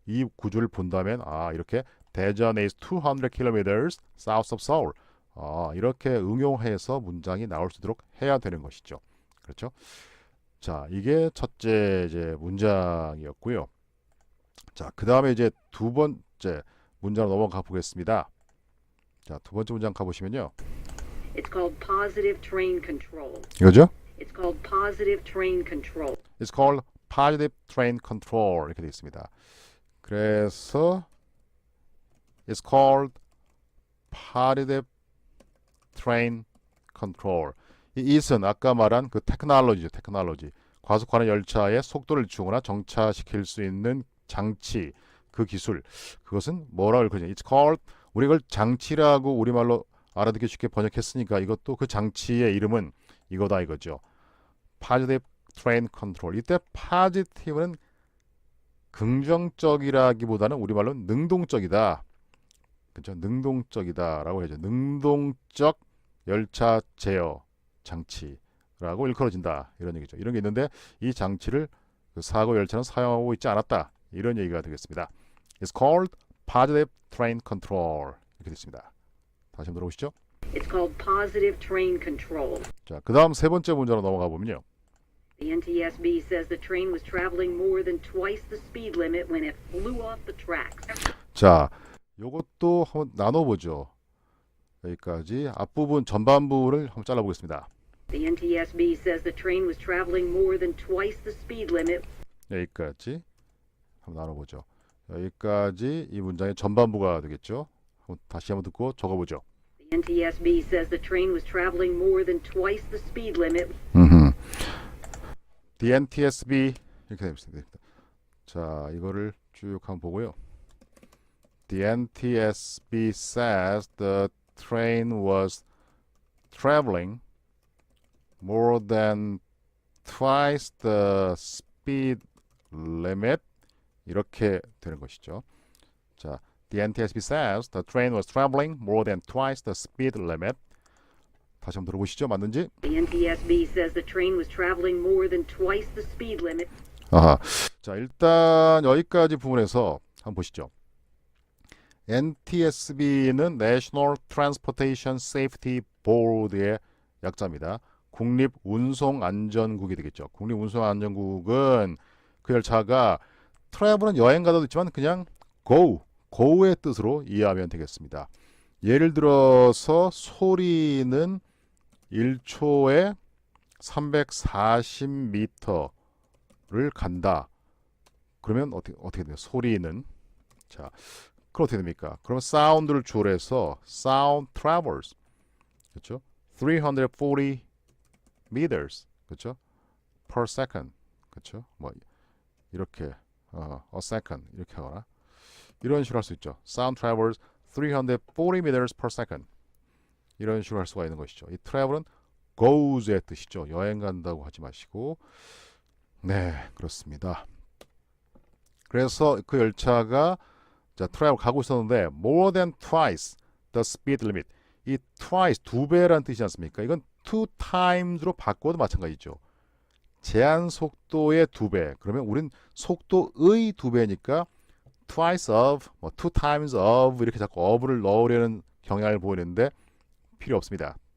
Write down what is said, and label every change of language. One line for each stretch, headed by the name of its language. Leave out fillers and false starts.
Korean: 이 구조를 본다면 이렇게 대전
English: is 200 kilometers south of Seoul
Korean: 이렇게 응용해서 문장이 나올 수 있도록 해야 되는 것이죠. 그렇죠? 자, 이게 첫째 이제 문장이었고요. 자, 그 다음에 이제 두 번째 문장으로 넘어가 보겠습니다. 자, 두 번째 문장 가보시면요.
English: It's called positive train control.
Korean: 이거죠?
English: It's called positive train control. It's called positive train control 이렇게 되어 있습니다. 그래서 It's called positive train control.
Korean: 이 it은 아까 말한 그 테크놀로지죠. 테크놀로지. 과속하는 열차의 속도를 주거나 정차시킬 수 있는 장치, 그 기술. 그것은 뭐라고 읽거든요.
English: It's called
Korean: 우리 이걸 장치라고 우리말로 알아듣기 쉽게 번역했으니까 이것도 그 장치의 이름은 이거다 이거죠.
English: positive train control.
Korean: 이때 positive는 긍정적이라기보다는 우리말로 능동적이다. 그렇죠? 능동적이다라고 해야죠. 능동적 열차 제어 장치라고 일컬어진다. 이런 얘기죠. 이런 게 있는데 이 장치를 그 사고 열차는 사용하고 있지 않았다. 이런 얘기가 되겠습니다.
English: It's called positive train control.
Korean: 이렇게 됐습니다. 다시 한번 들어보시죠.
English: It's called positive train control.
Korean: 자, 그 다음 세 번째 문제로 넘어가 보면요.
English: The NTSB says the train was traveling more than twice the speed limit when it flew off the tracks.
Korean: 자, 요것도 한번 나눠보죠. 여기까지 앞부분 전반부를 한번 잘라보겠습니다.
English: The NTSB says the train was traveling more than twice the speed limit.
Korean: 여기까지 한번 나눠보죠. 여기까지 이 문장의 전반부가 되겠죠. 다시 한번 듣고 적어보죠.
English: The NTSB says the train was traveling more than twice the speed limit.
Korean: The NTSB 이렇게 됩니다. 자, 이거를 쭉 한번 보고요.
English: The NTSB says the train was traveling more than twice the speed limit.
Korean: 이렇게 되는 것이죠.
English: 자, the NTSB says the train was traveling more than twice the speed limit.
Korean: 다시 한번 들어보시죠. 맞는지?
English: The NTSB says the train was traveling more than twice the speed limit.
Korean: 아하. 자, 일단 여기까지 부분에서 한번 보시죠. NTSB는 National Transportation Safety Board의 약자입니다. 국립운송안전국이 되겠죠. 국립운송안전국은 그 열차가 트래블은 여행 가다도 있지만 그냥 go의 뜻으로 이해하면 되겠습니다. 예를 들어서 소리는 1초에 340m를 간다. 그러면 어떻게 돼요? 소리는 자, 그럼 어떻게 됩니까? 그럼 사운드를 줄여서
English: sound travels.
Korean: 그렇죠?
English: 340 meters.
Korean: 그렇죠?
English: per second.
Korean: 그렇죠? 뭐 이렇게
English: a second
Korean: 이렇게 하거나 이런 식으로 할 수 있죠.
English: Sound travels 340 meters per second.
Korean: 이런 식으로 할 수가 있는 것이죠. 이 travel은 goes의 뜻이죠. 여행 간다고 하지 마시고. 네, 그렇습니다. 그래서 그 열차가 자, travel 가고 있었는데
English: more than twice the speed limit.
Korean: 이 twice 두 배라는 뜻이지 않습니까? 이건
English: two times
Korean: 로 바꿔도 마찬가지죠. 제한 속도의 두 배. 그러면 우린 속도의 두 배니까
English: twice of,
Korean: 뭐
English: two times of
Korean: 이렇게 자꾸 of를 넣으려는 경향을 보이는데 필요 없습니다.